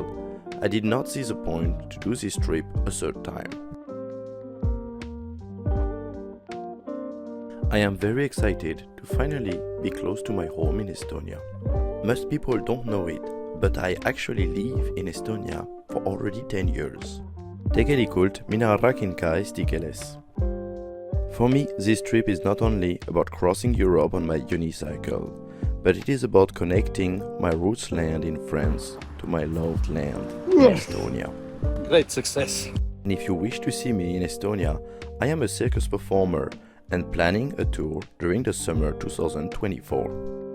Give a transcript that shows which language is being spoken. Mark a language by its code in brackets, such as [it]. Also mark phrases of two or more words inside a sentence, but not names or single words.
[en] I did not see the point to do this trip a third time. I am very excited to finally be close to my home in Estonia. Most people don't know it, but I actually live in Estonia for already 10 years. [et] Tegelikult mina rakinka eesti keeles. [en] For me, this trip is not only about crossing Europe on my unicycle, but it is about connecting my roots land in France to my loved land in Estonia. Great success. And if you wish to see me in Estonia, I am a circus performer and planning a tour during the summer 2024.